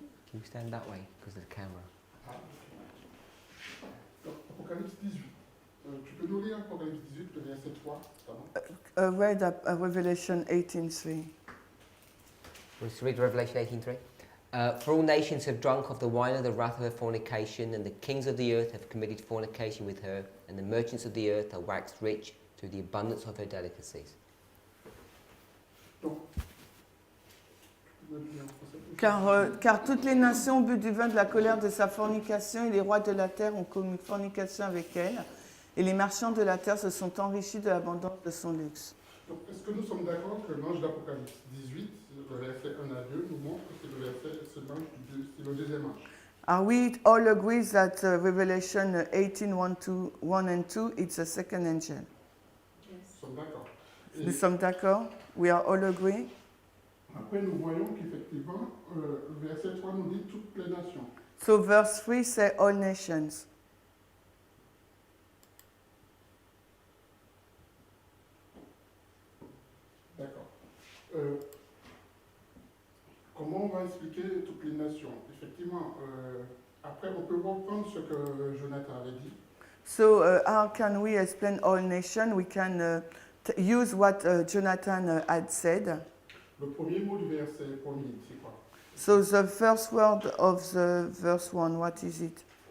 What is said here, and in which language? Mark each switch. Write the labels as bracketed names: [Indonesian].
[English] Can you stand that way because of the camera? [French] Donc, Apocalypse 18. Tu peux nous lire Apocalypse 18, le verset 3, notamment? [English] Read Revelation 18:3. Let's read Revelation 18:3. For all nations have drunk of the wine of the wrath of her fornication, and the kings of the earth have committed fornication with her, and the merchants of the earth are waxed rich through the abundance of her delicacies. [French] Donc, tu peux me lire en français? Car toutes les nations ont bu du vin de la colère de sa fornication, et les rois de la terre ont commis fornication avec elle, et les marchands de la terre se sont enrichis de l'abondance de son luxe. Donc, est-ce que nous sommes d'accord que l'ange d'Apocalypse 18, le verset 1 à 2, nous montre que c'est le deuxième ange? [English] Are we all agree that Revelation 18, 1 and 2, it's a second angel? [French] Nous sommes d'accord. Et Nous sommes d'accord? We are all agree? après, nous voyons qu'effectivement, le verset 3 nous dit toutes les nations. [English] So verse 3 say all nations. [French] D'accord. Comment on va expliquer toutes les nations? Effectivement, après, on peut reprendre ce que Jonathan avait dit. [English] So how can we explain all nations? We can use what Jonathan had said. [French] Le premier mot du verset premier, c'est quoi? [English] So the first word of the verse 1, what is it?